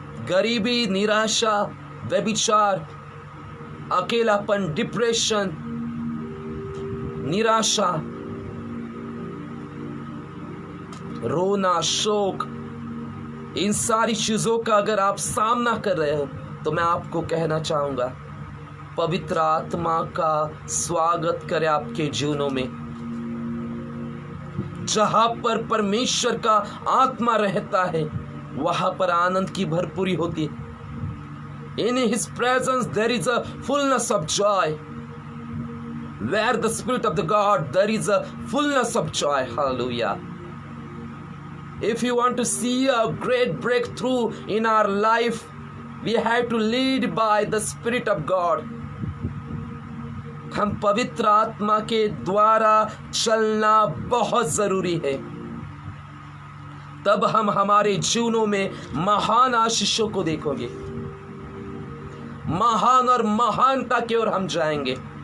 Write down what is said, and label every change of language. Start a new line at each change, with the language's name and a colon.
Hindi: गरीबी, निराशा, व्यभिचार, अकेलापन, डिप्रेशन, निराशा, रोना, शोक, इन सारी चीजों का अगर आप सामना कर रहे हो तो मैं आपको कहना चाहूंगा, पवित्र आत्मा का स्वागत करें आपके जीवनों में। जहां पर परमेश्वर का आत्मा रहता है वहां पर आनंद की भरपूरी होती है।
English: In His presence there is a fullness of joy. Where the Spirit of the God, there is a fullness of joy. Hallelujah. If you want to see a great breakthrough in our life, we have to lead by the Spirit of God.
Hindi: हम पवित्र आत्मा के द्वारा चलना बहुत जरूरी है, तब हम हमारे जीवनों में महान आशीषों को देखोगे, महान और महानता की ओर हम जाएंगे।